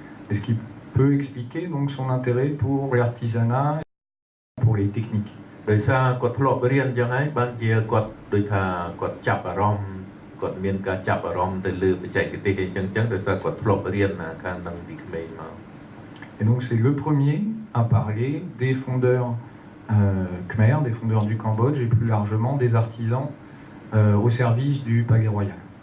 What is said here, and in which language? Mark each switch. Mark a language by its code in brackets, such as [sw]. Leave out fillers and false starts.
[fr] Est-ce qu'il peut expliquer donc son intérêt pour l'artisanat et pour les techniques? [km] ដោយសារគាត់ធ្លាប់រៀនអញ្ចឹងហើយបានជាគាត់ដូចថាគាត់ចាប់អារម្មណ៍គាត់មានការចាប់អារម្មណ៍ទៅលើបច្ចេកទេសអញ្ចឹងដោយសារគាត់ធ្លាប់រៀនខាងនឹងពីក្មេងមក [fr] Et donc c'est le premier à parler des fondeurs Khmer, des fondeurs du Cambodge et plus largement des artisans au service du Palais Royal.